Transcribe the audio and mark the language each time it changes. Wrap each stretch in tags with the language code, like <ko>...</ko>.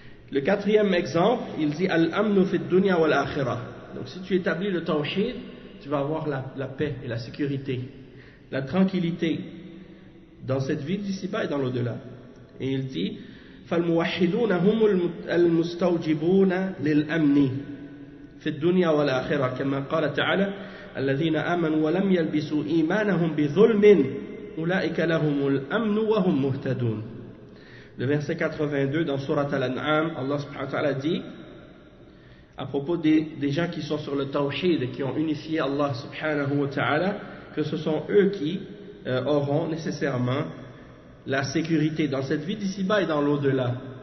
<fr>Le quatrième exemple, il dit</fr> <ar>al-amnu fi dunya wal akhirah.</ar> <fr>Donc si tu établis le tawhid, tu vas avoir la paix et la sécurité, la tranquillité dans cette vie d'ici-bas et dans l'au-delà. Et il dit</fr> <ar>فالموحدون هم المستوجبون للأمن في الدنيا والآخرة كما قال تعالى الذين آمنوا ولم يلبسوا إيمانهم بظلم أولئك لهم الأمن وهم مهتدون.</ar> <fr>Le verset 82 dans Surat Al-An'am, Allah subhanahu wa ta'ala dit à propos des gens qui sont sur le tawhid et qui ont unifié Allah subhanahu wa ta'ala, que ce sont eux qui auront nécessairement la sécurité dans cette vie d'ici-bas et dans l'au-delà.</fr>